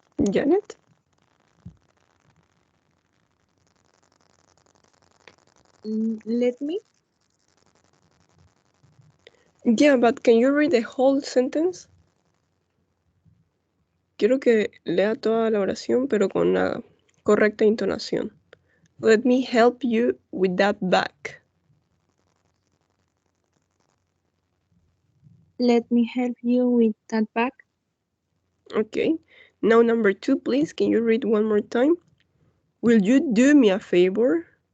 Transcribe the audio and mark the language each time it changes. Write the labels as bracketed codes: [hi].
[en] Janet? Let me. Yeah, but can you read the whole sentence? [es] Quiero que lea toda la oración, pero con la correcta intonación. [en] Let me help you with that bag. Let me help you with that bag. Okay. Now number 2, please. Can you read one more time? Will you do me a favor?